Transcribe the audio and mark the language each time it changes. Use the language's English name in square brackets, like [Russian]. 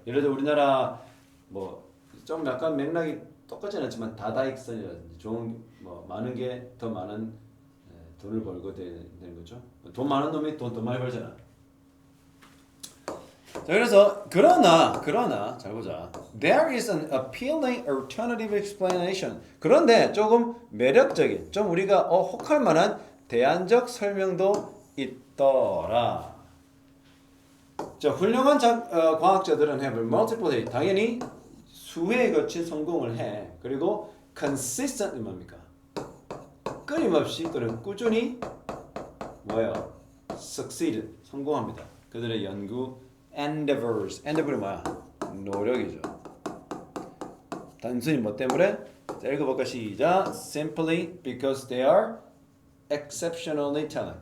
[Korean] 예를 들어 우리나라 뭐 좀 약간 맥락이 똑같지 않지만 다다익선이라든지 좋은 뭐 많은 게 더 많은 돈을 벌고 되는 거죠. 돈 많은 놈이 돈 더 많이 벌잖아. 자, 그래서 그러나 잘 보자. [English] There is an appealing alternative explanation. [Korean] 그런데 조금 매력적인, 좀 우리가 혹할 만한 대안적 설명도 있더라. 자, 훌륭한 과학자들은 have multiple 당연히 수회에 거친 성공을 해. 그리고 consistently 뭡니까? 끊임없이 또는 꾸준히 뭐예요? succeed 성공합니다. 그들의 연구 endeavor이 뭐야? 노력이죠. 단순히 뭐 때문에 자, 읽어볼까 시작. [English] Simply because they are exceptionally talented.